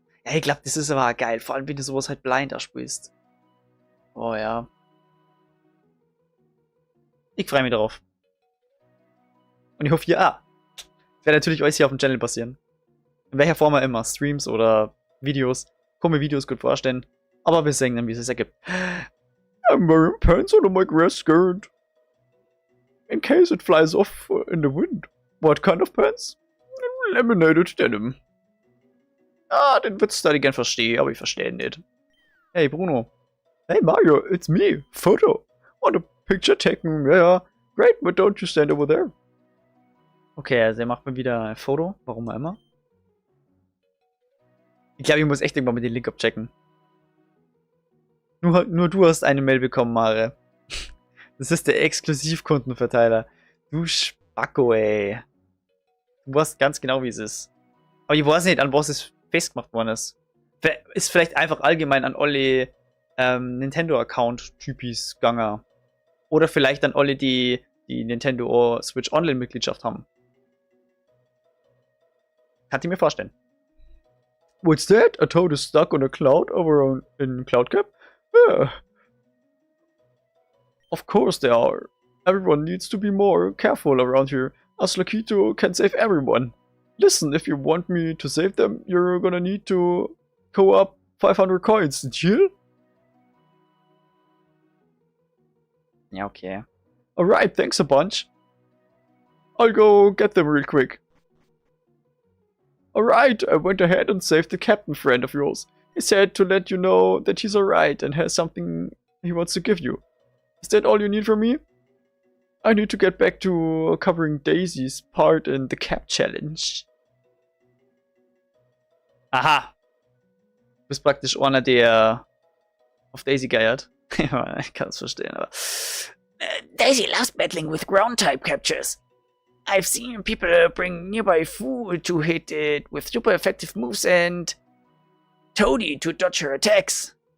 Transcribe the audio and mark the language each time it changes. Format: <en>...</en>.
<de>Ja, ich glaube, das ist aber auch geil. Vor allem, wenn du sowas halt blind spielst. Oh ja. Ich freue mich darauf. Und ich hoffe, ja. Das wird natürlich alles hier auf dem Channel passieren. In welcher Form auch immer. Streams oder Videos. Kann mir Videos gut vorstellen. Aber wir sehen dann, wie es sich ergibt.</de> <en>I'm wearing pants under my grass skirt. In case it flies off in the wind. What kind of pants? Laminated denim.</en> <de>Ah, den Witz, da ich gern verstehe, aber ich verstehe ihn nicht.</de> <en>Hey Bruno. Hey Mario, it's me. Photo. Want a picture taken? Yeah, great, but don't you stand over there.</en> <de>Okay, also er macht mir wieder ein Foto. Warum auch immer. Ich glaube, ich muss echt irgendwann mal den Link abchecken. Nur du hast eine Mail bekommen, Mare. Das ist der Exklusivkundenverteiler. Du Spacko, ey. Du weißt ganz genau, wie es ist. Aber ich weiß nicht, an was es festgemacht worden ist. Ist vielleicht einfach allgemein an alle Nintendo-Account-Typis gegangen. Oder vielleicht an alle, die Nintendo Switch Online-Mitgliedschaft haben. Kann ich mir vorstellen.</de> <en>What's that? A toad is stuck on a cloud over in CloudCap? Yeah. Of course they are. Everyone needs to be more careful around here, as Lakitu can save everyone. Listen, if you want me to save them, you're gonna need to go up 500 coins. Deal? Ja, okay. Alright, thanks a bunch. I'll go get them real quick. Alright, I went ahead and saved the captain friend of yours. He said to let you know that he's alright and has something he wants to give you. Is that all you need from me? I need to get back to covering Daisy's part in the Cap Challenge. Aha!</en> <de>Du bist praktisch einer, der auf Daisy geiert. Ja, ich kann es verstehen, aber.</de> <en>Daisy loves battling with ground-type captures. I've seen people bring nearby Fu to hit it with super effective moves and Toadie to dodge her attacks.</en>